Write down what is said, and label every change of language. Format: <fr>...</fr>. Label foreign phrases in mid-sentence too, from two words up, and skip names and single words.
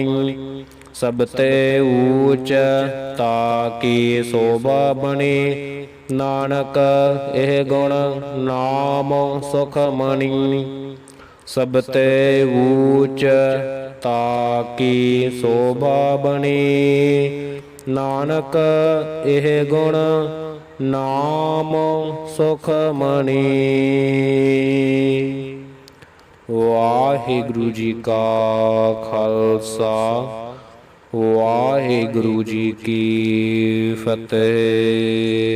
<bra>सब ते ऊच ताकी शोभा बनी, नानक एह गुण नाम सुख मणि। सब ते ऊच ताकी शोभा बनी, नानक एह गुण नाम सुख मणि। वाहिगुरु जी का खालसा, वाहिगुरु जी की फतेह।</bra>